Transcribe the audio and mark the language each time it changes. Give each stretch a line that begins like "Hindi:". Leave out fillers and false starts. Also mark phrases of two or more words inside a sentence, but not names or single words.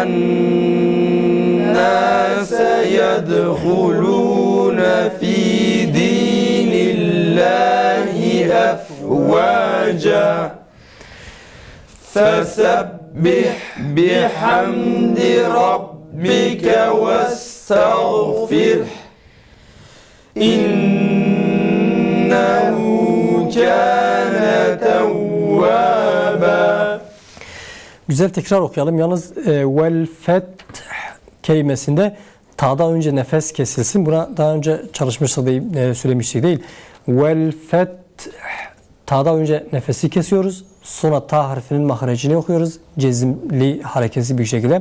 Arabic: النَّاسَ يَدْخُلُونَ فِي دِينِ اللَّهِ أَفْوَاجًا فَسَبِّحْ بِحَمْدِ رَبِّكَ وَاسْتَغْفِرْهُ إِنَّهُ كَانَ تَوَّابًا.
Turkish: Güzel, tekrar okuyalım. Yalnız
Arabic: والفتح
Turkish: kelimesinde ta'dan önce nefes kesilsin. Buna daha önce çalışmıştık değil, söylemiştik değil.
Arabic: والفتح,
Turkish: ta'dan önce nefesi kesiyoruz. Sonra ta harfinin mahrecini okuyoruz. Cezimli, hareketsiz bir şekilde.